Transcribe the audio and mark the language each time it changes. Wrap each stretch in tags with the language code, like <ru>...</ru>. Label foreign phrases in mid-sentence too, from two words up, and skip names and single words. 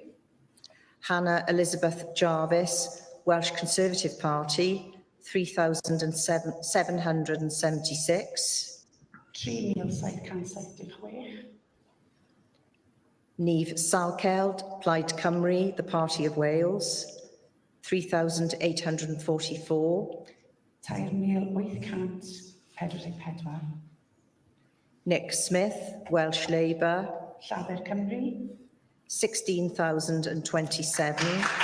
<en>Hannah Elizabeth Jarvis, Welsh Conservative Party, 3,776. 3,776. Niamh Salkeld, Plaid Cymru, the Party of Wales, 3,844. 3,844. Nick Smith, Welsh Labour,</en> <cy>Llawer Cymru.</cy> <en>16,027.</en>